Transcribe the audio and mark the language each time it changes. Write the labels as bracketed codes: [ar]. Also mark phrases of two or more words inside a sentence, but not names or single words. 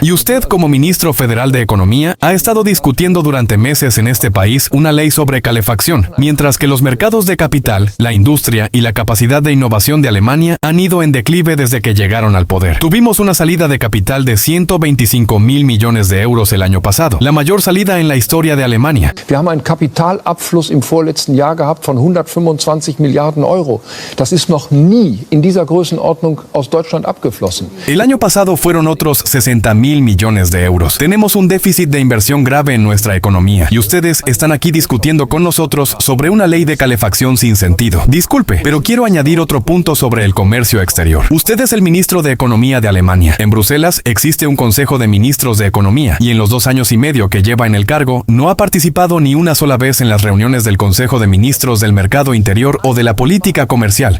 [es] Y usted, como ministro federal de Economía, ha estado discutiendo durante meses en este país una ley sobre calefacción, mientras que los mercados de capital, la industria y la capacidad de innovación de Alemania han ido en declive desde que llegaron al poder. Tuvimos una salida de capital de 125.000 millones de euros el año pasado, la mayor salida en la historia de Alemania. [de] Wir haben einen Kapitalabfluss im vorletzten Jahr gehabt von 125 Milliarden Euro. Das ist noch nie in dieser Größenordnung aus Deutschland abgeflossen. [es] El año pasado fueron otros 60.000 millones de euros. Tenemos un déficit de inversión grave en nuestra economía y ustedes están aquí discutiendo con nosotros sobre una ley de calefacción sin sentido. Disculpe, pero quiero añadir otro punto sobre el comercio exterior. Usted es el ministro de Economía de Alemania. En Bruselas existe un Consejo de Ministros de Economía y en los 2 años y medio que lleva en el cargo no ha participado ni una sola vez en las reuniones del Consejo de Ministros del Mercado Interior o de la Política Comercial.